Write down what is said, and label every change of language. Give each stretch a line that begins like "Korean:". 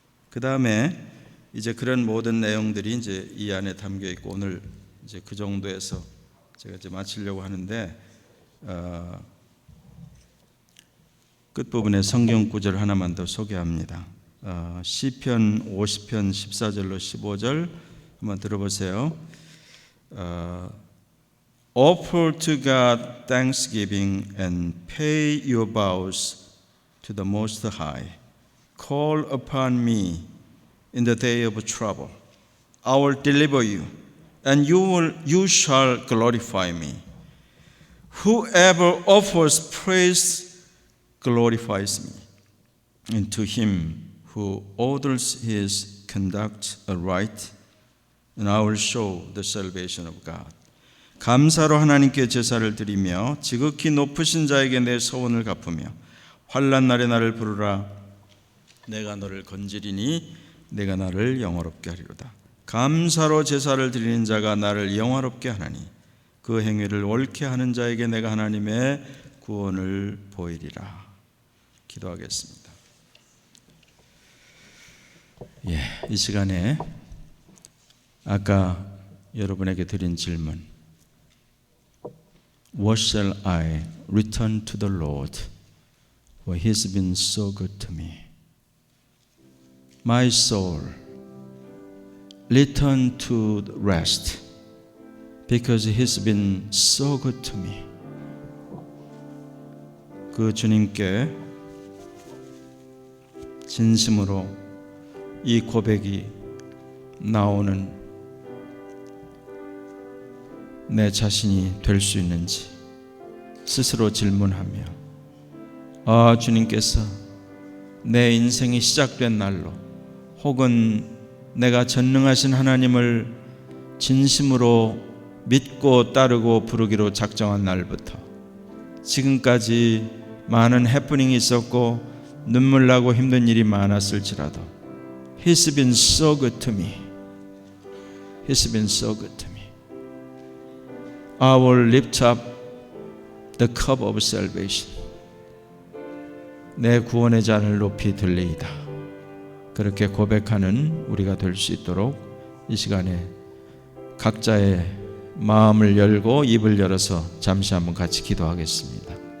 Korean: 그 다음에 이제 그런 모든 내용들이 이제 이 안에 담겨 있고, 오늘 이제 그 정도에서 제가 이제 마치려고 하는데, 끝부분에 성경 구절 하나만 더 소개합니다. 시편 50편 14절로 15절 한번 들어보세요.
English: Offer to God thanksgiving and pay your vows to the Most High. Call upon me in the day of trouble. I will deliver you, and you shall glorify me. Whoever offers praise glorifies me, and to him who orders his conduct aright, and I will show the salvation of God.
Korean: 감사로 하나님께 제사를 드리며 지극히 높으신 자에게 내 소원을 갚으며 환난 날에 나를 부르라. 내가 너를 건지리니 내가 나를 영화롭게 하리로다. 감사로 제사를 드리는 자가 나를 영화롭게 하나니 그 행위를 옳게 하는 자에게 내가 하나님의 구원을 보이리라. 기도하겠습니다. 이 시간에 아까 여러분에게 드린 질문,
English: What shall I return to the Lord, for He has been so good to me? My soul, return to rest, because He has been so good to me.
Korean: 그 주님께 진심으로 이 고백이 나오는 내 자신이 될 수 있는지 스스로 질문하며, 주님께서 내 인생이 시작된 날로, 혹은 내가 전능하신 하나님을 진심으로 믿고 따르고 부르기로 작정한 날부터 지금까지 많은 해프닝이 있었고 눈물 나고 힘든 일이 많았을지라도
English: He's been so good to me. He's been so good to me. I will lift up the cup of salvation.
Korean: 내 구원의 잔을 높이 들리이다. 그렇게 고백하는 우리가 될 수 있도록 이 시간에 각자의 마음을 열고 입을 열어서 잠시 한번 같이 기도하겠습니다.